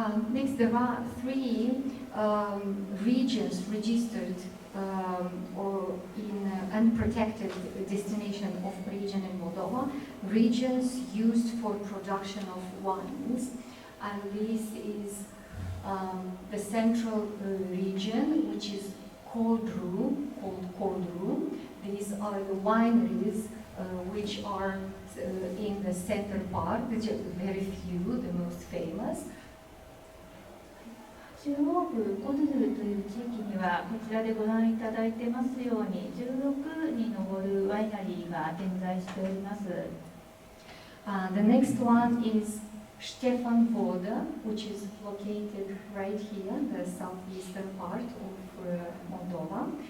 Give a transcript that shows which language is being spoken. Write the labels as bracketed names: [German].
[English] Next, there are 3 regions registered or in unprotected destination of region in Moldova, regions used for production of wines, and this is the central region, which is called Codru. These are the wineries which are in the center part, which are very few, the most famous. [Japanese] 中央部コドゥルという地域にはこちらでご覧いただいてますように16に上るワイナリーが点在しております。 [English] The next one is Stefan Voda, which is located right here in the southeastern part of Moldova.